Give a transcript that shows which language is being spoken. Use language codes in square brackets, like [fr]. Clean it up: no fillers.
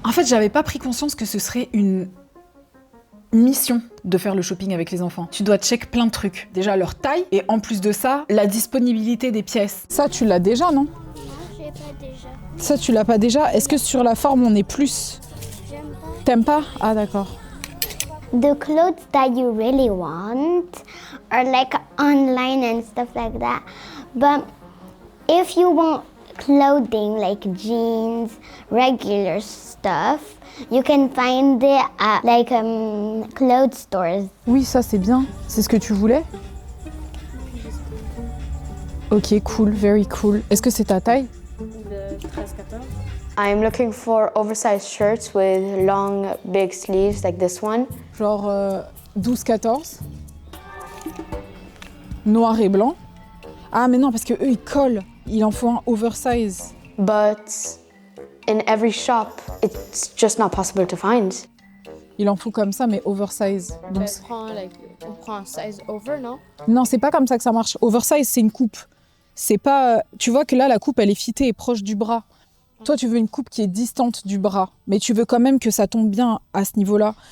[fr] En fait, j'avais pas pris conscience que ce serait une mission de faire le shopping avec les enfants. Tu dois check plein de trucs. Déjà leur taille, et en plus de ça, la disponibilité des pièces. Ça, tu l'as déjà, non? Non, j'ai pas déjà. Ça, tu l'as pas déjà? Est-ce que sur la forme, on est plus? J'aime pas. T'aimes pas? Ah, d'accord. [en] The clothes that you really want are like online and stuff like that. But if you want clothing like jeans, regular stuff, you can find it at like clothes stores. [fr] Oui, ça, c'est bien. C'est ce que tu voulais? [en] Ok, cool, very cool. [fr] Est-ce que c'est ta taille? [en] I'm looking for oversized shirts with long, big sleeves like this one. [fr] Genre 12-14. Noir et blanc. Ah, mais non, parce que eux, ils collent. Il en faut un oversize. [en] But in every shop, it's just not possible to find. [fr] Il en faut comme ça, mais oversize. Donc, On prend un size over, non? non, c'est pas comme ça que ça marche. Oversize, c'est une coupe. C'est pas. Tu vois que là, la coupe, elle est fitée et proche du bras. Toi, tu veux une coupe qui est distante du bras, mais tu veux quand même que ça tombe bien à ce niveau-là.